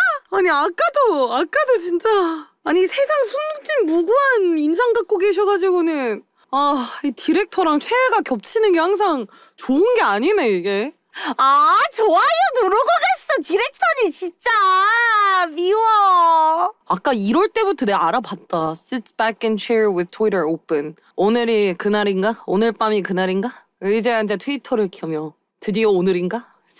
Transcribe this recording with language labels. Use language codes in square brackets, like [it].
[ko] 아니 아까도 진짜 아니 세상 숨진 무구한 인상 갖고 계셔가지고는 이 디렉터랑 최애가 겹치는 게 항상 좋은 게 아니네 이게. 좋아요 누르고 갔어 디렉터님 진짜 미워. 아까 이럴 때부터 내가 알아봤다. [en] Sits back in chair with Twitter open. [ko] 오늘이 그날인가? 오늘 밤이 그날인가? 이제 앉아 트위터를 켜며 드디어 오늘인가?